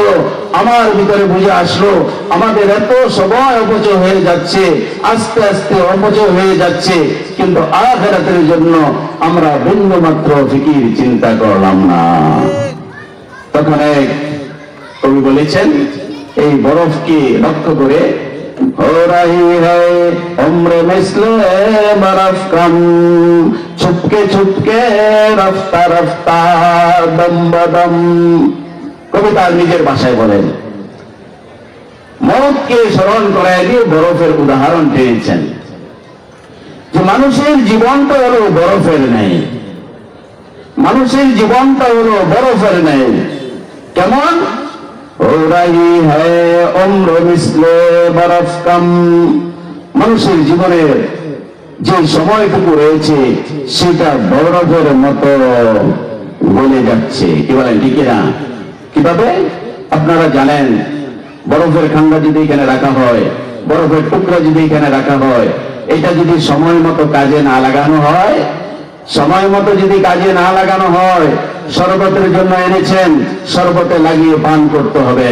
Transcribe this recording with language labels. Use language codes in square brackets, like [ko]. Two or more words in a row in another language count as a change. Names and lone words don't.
[bn] আমার ভিতরে বুঝে আসলো আমাদের এত সময় অপচয় হয়ে যাচ্ছে, আস্তে আস্তে অপচয় হয়ে যাচ্ছে, কিন্তু আখিরাতের জন্য আমরা বিন্দুমাত্র ফিকির চিন্তা করলাম না। তখন এক কবি বলেছেন, এই বরফকে লক্ষ্য করে, [ur] ہو رہی ہے عمر مثل برف کم، چھپ کے چھپ کے رفتہ رفتہ دم بدم. [bn] কবি তার নিজের ভাষায় বলেন, মৌতকে স্মরণ করায় দিয়ে বরফের উদাহরণ টেনেছেন যে মানুষের জীবনটা হলো বরফের ন্যায়। মানুষের জীবনটা হলো বরফের ন্যায়। কেমন? [ur] ہو رہی ہے عمر مثل برف کم, [bn] মানুষের জীবনের যে সময়টুকু রয়েছে সেটা বরফের মতো গলে যাচ্ছে, কি বলেন? ঠিক না? কিভাবে? আপনারা জানেন, বরফের খান্ডা যদি এখানে রাখা হয়, বরফের টুকরা যদি এখানে রাখা হয়, এটা যদি সময় মতো কাজে না লাগানো হয়, সময় মতো যদি কাজে না লাগানো হয়, শরবতের জন্য এনেছেন, শরবতে লাগিয়ে পান করতে হবে।